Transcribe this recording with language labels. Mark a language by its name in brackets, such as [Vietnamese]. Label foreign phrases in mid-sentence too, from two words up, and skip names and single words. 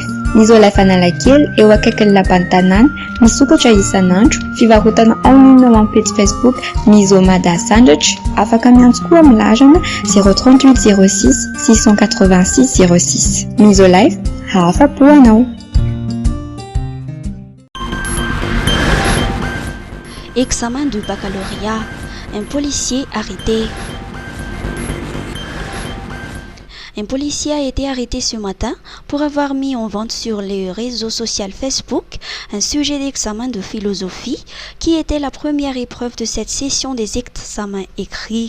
[Malagasy] Ny Isolife Analakely eo akaikin'ny lapan'ny tanàna, misokatra isan'andro, fivarotana [French] en ligne [Malagasy] ao amin'ny page Facebook Miso Mada Sandratra, afaka miantso koa amin'ny larana 038 06 686 06. Isolife, afa-po anao. [French] Examen du baccalauréat. Un policier arrêté. Un policier a été arrêté ce matin pour avoir mis en vente sur le réseau social Facebook un sujet d'examen de philosophie qui était la première épreuve de cette session des examens écrits.